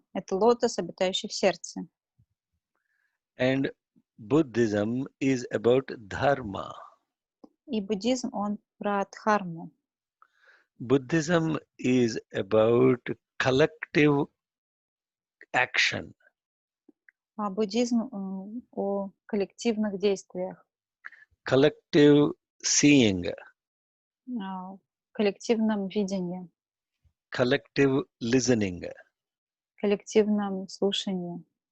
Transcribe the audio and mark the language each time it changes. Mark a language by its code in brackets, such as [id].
[ru] Это лотос, обитающий в сердце. [en] And Buddhism is about dharma. [ru] И буддизм, он про дхарму. [en] Buddhism is about collective action. [ru] Буддизм о коллективных действиях. [en] Collective seeing. [ru] Коллективном видении. [en] Collective listening. [ru] Коллективном слушании.